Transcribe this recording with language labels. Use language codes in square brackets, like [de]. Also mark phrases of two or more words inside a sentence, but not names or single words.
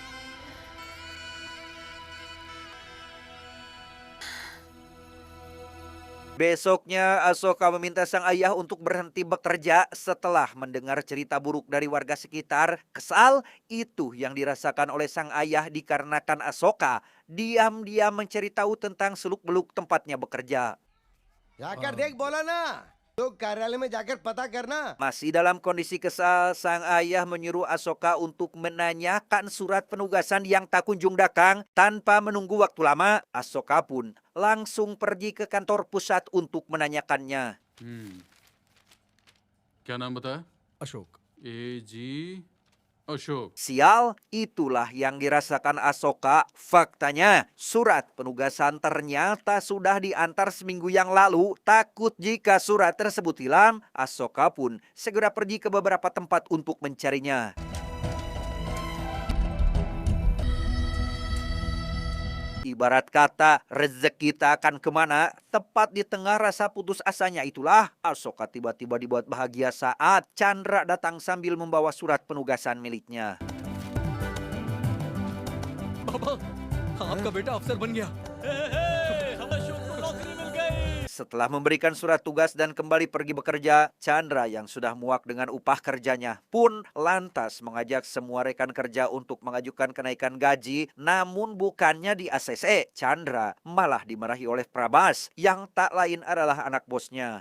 [id] Besoknya Asoka meminta sang ayah untuk berhenti bekerja setelah mendengar cerita buruk dari warga sekitar. Kesal itu yang dirasakan oleh sang ayah dikarenakan Asoka diam-diam mencari tahu tentang seluk-beluk tempatnya bekerja. [hi] जाकर देख बोला ना तो कार्यालय में जाकर पता करना [id] Masih dalam kondisi kesal, sang ayah menyuruh Asoka untuk menanyakan surat penugasan yang tak kunjung datang. Tanpa menunggu waktu lama, Asoka pun langsung pergi ke kantor pusat untuk menanyakannya. [hi] क्या नाम बताया? अशोक AG अशोक। [id] Sial, itulah yang dirasakan Asoka. Faktanya, surat penugasan ternyata sudah diantar seminggu yang lalu. Takut jika surat tersebut hilang, Asoka pun segera pergi ke beberapa tempat untuk mencarinya. Ibarat kata, rezeki tak akan kemana. Tepat di tengah rasa putus asanya itulah, Asoka tiba-tiba dibuat bahagia saat Chandra datang sambil membawa surat penugasan miliknya. [hi] पापा आपका बेटा अफसर बन गया हमें अशोक को नौकरी मिल गई [id] Setelah memberikan surat tugas dan kembali pergi bekerja, Chandra yang sudah muak dengan upah kerjanya pun lantas mengajak semua rekan kerja untuk mengajukan kenaikan gaji. Namun bukannya di ACC, Chandra malah dimarahi oleh Prabas yang tak lain adalah anak bosnya.